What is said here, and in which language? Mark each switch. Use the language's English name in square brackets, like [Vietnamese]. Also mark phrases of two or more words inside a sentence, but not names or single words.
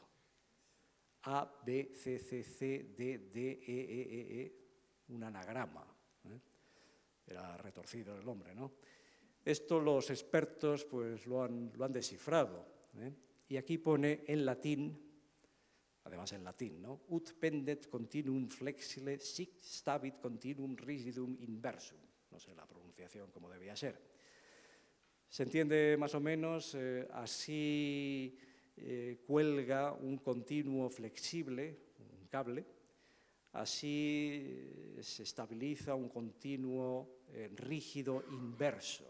[Spanish] A, B, C, C, C, D, D, E, un anagrama. Era retorcido el hombre, ¿no? Esto los expertos pues, lo han descifrado. Y aquí pone en latín, además en latín, ¿no? [Latin] Ut pendet continuum flexile sic stabit continuum rigidum inversum. [Spanish] No sé la pronunciación como debía ser. Se entiende más o menos, así cuelga un continuo flexible, un cable, Así se estabiliza un continuo rígido inverso.